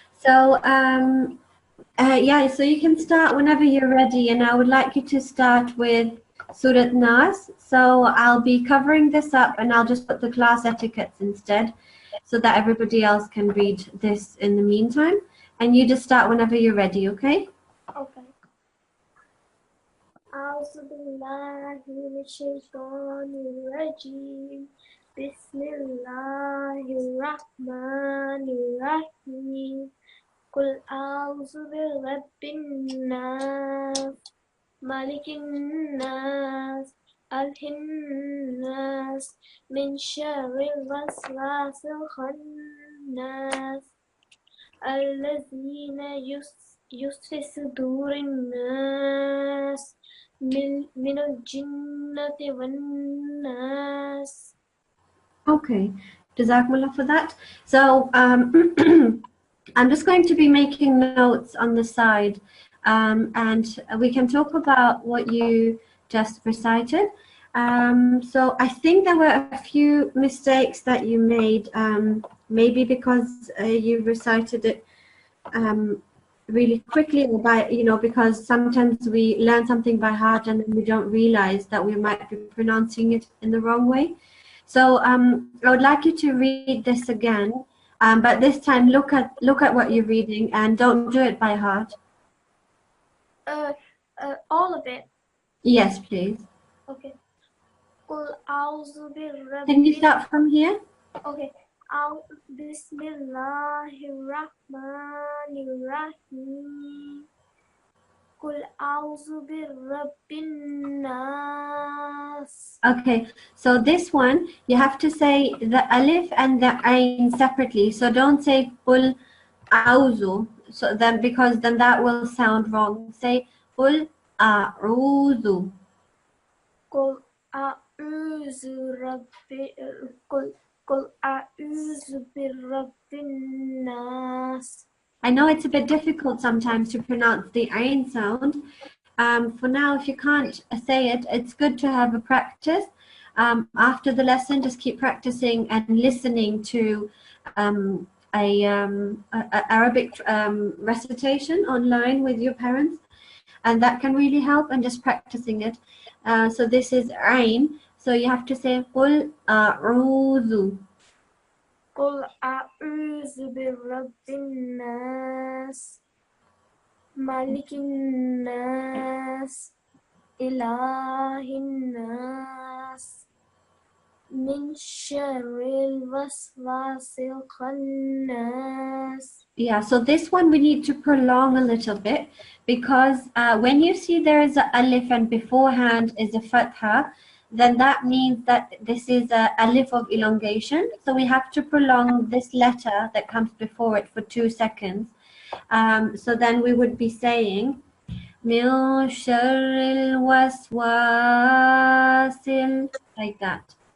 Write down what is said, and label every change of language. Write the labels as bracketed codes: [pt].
[en] So, yeah, so you can start whenever you're ready, and I would like you to start with Surah Nas. So I'll be covering this up and I'll just put the class etiquettes instead so that everybody else can read this in the meantime. And you just start whenever you're ready, okay? Okay. [ar] أعوذ بالله من الشيطان الرجيم بسم الله الرحمن الرحيم قل أعوذ برب الناس ملك الناس إله الناس من شر الوسواس الخناس الذين يوسوس في صدور الناس من الجنة والناس. [en] Okay, Jazakumullah for that. So I'm just going to be making notes on the side, and we can talk about what you just recited. So I think there were a few mistakes that you made, maybe because you recited it really quickly, or by, because sometimes we learn something by heart and then we don't realize that we might be pronouncing it in the wrong way. So I would like you to read this again, but this time look at what you're reading and don't do it by heart. All of it. Yes, please. [ar] Okay. قل أعوذ برب. [en] Can you start from here? Okay. [ar] بسم الله الرحمن الرحيم قل أعوذ برب الناس. [en] Okay, so this one you have to say the alif and the ain separately. So don't say [ar] قل أعوذ. [en] So then, because then that will sound wrong. Say [ar] قل أعوذ. قل أعوذ ربي قل أعوذ برب الناس. [en] I know it's a bit difficult sometimes to pronounce the ain sound. For now, if you can't say it, it's good to have a practice. After the lesson, just keep practicing and listening to Arabic recitation online with your parents, and that can really help, and just practicing it. So this is ain, so you have to say [ar] قل أعوذ. قل أعوذ برب الناس ملك الناس إله الناس من شر الوسواس الخناس. [en] Yeah, so this one we need to prolong a little bit, because when you see there is a alif and beforehand is a fatha, then that means that this is a alif of elongation. So we have to prolong this letter that comes before it for 2 seconds. So then we would be saying [ar] من شر الوسواس [en] like that.